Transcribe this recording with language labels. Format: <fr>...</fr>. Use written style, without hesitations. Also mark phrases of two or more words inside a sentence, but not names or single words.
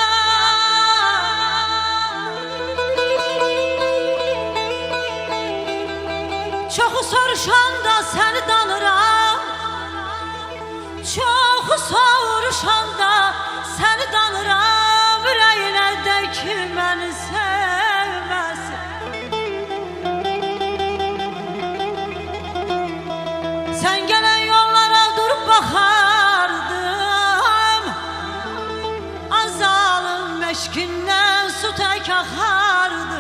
<az>Çoxu soruşanda seni danıram, çoxu soruşanda seni danıram. Ürəyinə də ki məni sevməsin.</az> <tr>Sen gelen yollara durup bakardım, azalın meşkinden su tek akardım.</tr>